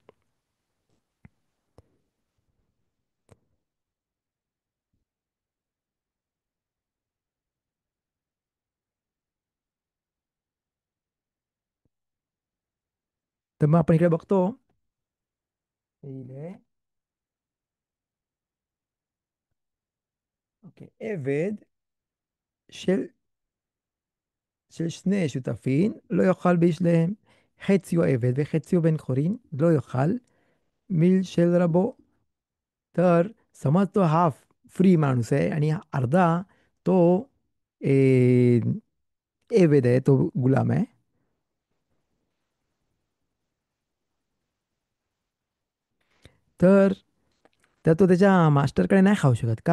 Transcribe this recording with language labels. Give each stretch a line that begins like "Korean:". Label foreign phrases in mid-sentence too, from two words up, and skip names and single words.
Marathi: तर मग आपण इकडे बघतो.
Hebrew: ओके, एवेद של, של שני שותפים לא יאכל בשלהם, חציו עבד וחציו בן חורין לא יאכל מיל של רבו.
Marathi: तर समज तो हाफ फ्री माणूस आहे आणि अर्धा तो ए, एवेद आहे, तो गुलाम आहे. तर तर तो त्याच्या मास्टरकडे नाही खाऊ शकत का?